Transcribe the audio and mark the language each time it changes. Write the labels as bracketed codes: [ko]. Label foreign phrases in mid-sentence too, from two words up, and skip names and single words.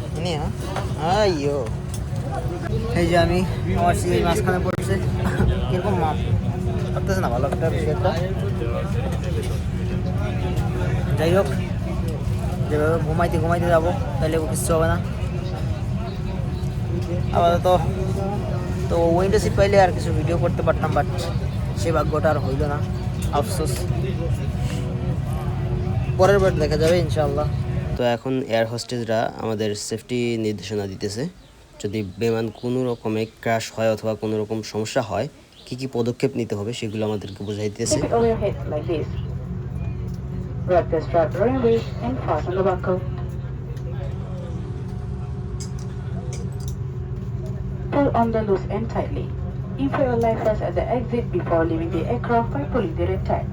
[ms] ini ya, ayo [bn] এই যে আমি আমার সিটের মাঝখানে পড়ছে, কিরকম মাপ করতেছে না, ভালো একটা বিষয়টা। যাই হোক, যেভাবে ঘুমাইতে যাবো তাহলে কিচ্ছু হবে না আপাতত। তো [en] window seat [bn] পাইলে আর কিছু ভিডিও করতে পারতাম, বাট সে ভাগ্যটা আর হইল না, আফসোস। পরের বার দেখা যাবে ইনশাআল্লাহ। তো এখন এয়ার হোস্টেসরা আমাদের সেফটি নির্দেশনা দিতেছে, যদি বিমান কোনো রকমে ক্র্যাশ হয় অথবা কোনো রকম সমস্যা হয় কি কি পদক্ষেপ নিতে হবে সেগুলো আমাদেরকে বোঝাই দিতেছে। [en] Keep it over your head like this. Wrap the strap around your waist and fasten the buckle. Pull on the loose end tightly. Inflate your life vest at the exit before leaving the aircraft by pulling the red tag.